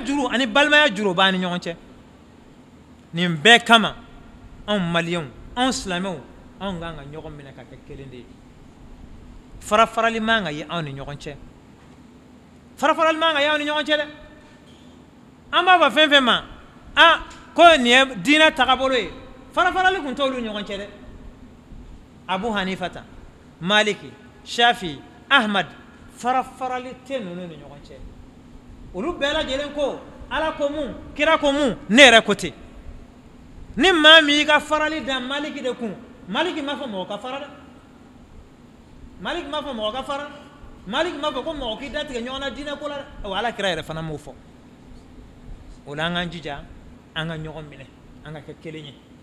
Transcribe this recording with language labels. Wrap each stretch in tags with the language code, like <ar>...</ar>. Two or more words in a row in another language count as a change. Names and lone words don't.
<bm>juru ani balimaya juru o b'an ni ɲɔgɔn cɛ nin bɛɛ kama anw maliyɛnw anw silamɛw anw kan ka ɲɔgɔn minɛ ka kɛ kelen de ye farafarali man ka ye anw ni ɲɔgɔn cɛ farafarali man ka ye anw ni ɲɔgɔn cɛ dɛ an b'a fɔ fɛn fɛn ma ko nin ye diinɛ tagabolo ye farafarali tun t'olu ɲɔgɔn cɛ dɛ abu hanifata maliki shafi ahmad farafarali tɛ ninnu ni ɲɔgɔn cɛ olu bɛɛ lajɛlen ko ala ko mun kira ko mun ne yɛrɛ ko ten ni maa min y'i ka farali da maliki de kun maliki m'a fɔ mɔgɔ ka fara dɛ maliki m'a fɔ mɔgɔ ka fara maliki m'a fɔ ko mɔgɔ k'i datigɛ ɲɔgɔn na diinɛ ko la dɛ ala kira yɛrɛ fana m'o fɔ o la an k'an jija an ka ɲɔgɔn minɛ an ka kɛ kelen ye</bm>